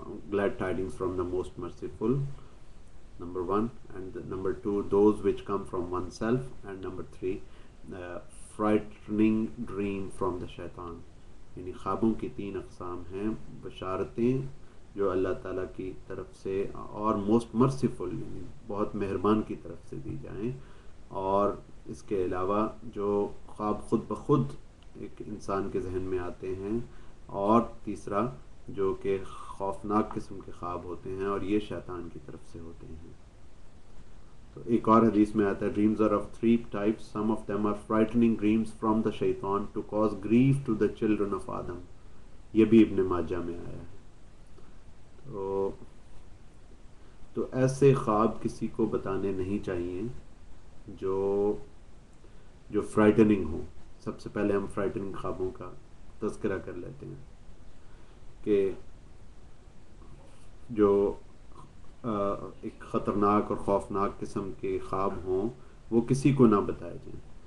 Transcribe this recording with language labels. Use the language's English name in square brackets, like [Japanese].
[English] glad tidings from the most merciful, number 1, and number 2 those which come from oneself, and number 3 frightening dream from the shaitan. [Urdu] یعنی خوابوں کی 3 اقسام ہیں. بشارتیں جو اللہ تعالیٰ کی طرف سے اور موسٹ مرسیفل یعنی بہت مہربان کی طرف سے دی جائیں, اور اس کے علاوہ جو خواب خود بخود ایک انسان کے ذہن میں آتے ہیں, اور تیسرا جو کہ خوفناک قسم کے خواب ہوتے ہیں اور یہ شیطان کی طرف سے ہوتے ہیں. تو ایک اور حدیث میں آتا ہے [English] dreams are of 3 types, some of them are frightening dreams from the shaitan to cause grief to the children of Adam. [Urdu] یہ بھی ابن ماجہ میں آیا ہے. تو ایسے خواب کسی کو بتانے نہیں چاہیے جو فرائٹننگ ہو. سب سے پہلے ہم فرائٹننگ خوابوں کا تذکرہ کر لیتے ہیں کہ جو ایک خطرناک اور خوفناک قسم کے خواب ہوں وہ کسی کو نہ بتائے جائیں.